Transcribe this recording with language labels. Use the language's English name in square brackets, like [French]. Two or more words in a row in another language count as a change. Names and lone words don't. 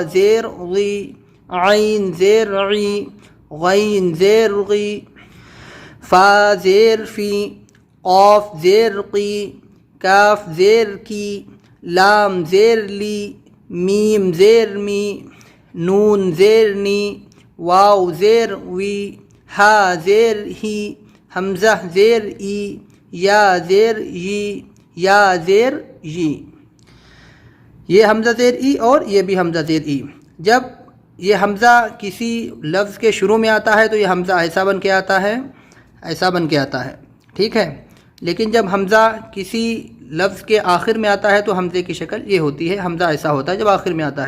[Urdu] زیر ضی، عین زیر عی، غین زیر غی، فا زیر فی، قاف زیر قی، کاف زیر کی، لام زیر لی، میم زیر می، نون زیر نی، واو زیر وی، ہا زیر ہی، حمزہ زیر ای، یا زیر یی، یا زیر یی۔ یہ حمزہ زیر ای اور یہ بھی حمزہ زیر ای۔ جب یہ حمزہ کسی لفظ کے شروع میں آتا ہے تو یہ حمزہ ایسا بن کے آتا ہے، ایسا بن کے آتا ہے، ٹھیک ہے؟ لیکن جب حمزہ کسی لفظ کے آخر میں آتا ہے تو حمزے کی شکل یہ ہوتی ہے، حمزہ ایسا ہوتا ہے جب آخر میں آتا ہے۔